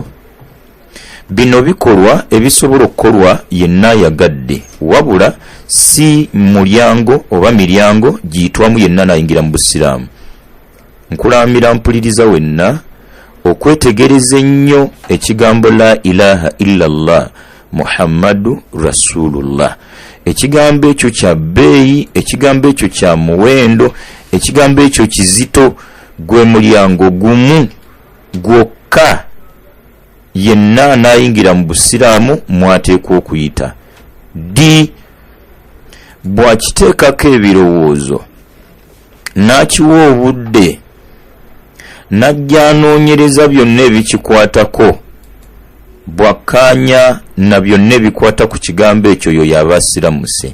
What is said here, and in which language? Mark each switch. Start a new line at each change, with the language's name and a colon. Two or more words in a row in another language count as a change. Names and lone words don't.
Ganda: Bino bikolwa ebisobola okukolwa yenna ayagadde, wabula si mulyango oba miryango giyitwamu yenna n'ayingira mu busiraamu. Nkulaamira mpuliriza wenna okwetegereza ennyo ekigambo
Arabic: لا إله إلا الله محمد رسول الله.
Ganda: Ekigambo ekyo kya bbeeyi, ekigambo ekyo kya muwendo, ekigambo ekyo kizito. Gwe mulyango gumu gwokka yenna n'ayingira mu busiraamu mwateekwa okuyita. Bw'akiteekako ebirowoozo n'akiwa obudde n'ajja anoonyereza byonna ebikikwatako, bw'akkaanya na byonna ebikwata ku kigambo ekyo yo y'aba asiramuse.